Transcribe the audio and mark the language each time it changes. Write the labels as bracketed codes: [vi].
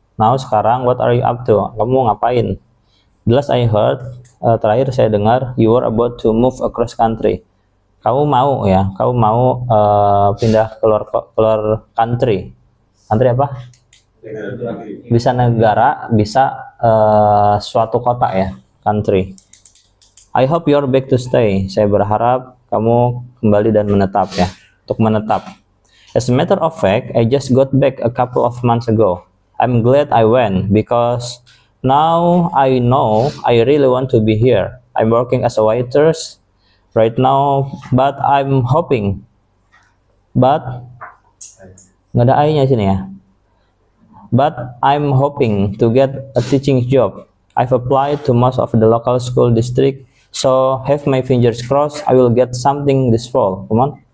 [en] Now, [id] sekarang [en] what are you up to? [id] Kamu ngapain? [en] The last I heard, [id] terakhir saya dengar, [en] you were about to move across country. [id] Kamu mau ya, kamu mau pindah keluar country. Country apa? Bisa negara, bisa suatu kota ya, country. [en] I hope you are back to stay. [id] Saya berharap kamu kembali dan menetap ya, untuk menetap. [en] As a matter of fact, I just got back a couple of months ago. I'm glad I went because now I know I really want to be here. I'm working as a waitress right now, but I'm hoping. [id] But nggak ada I-nya sini ya. [en] But I'm hoping to get a teaching job. I've applied to most of the local school district, so have my fingers crossed. I will get something this fall. Come on.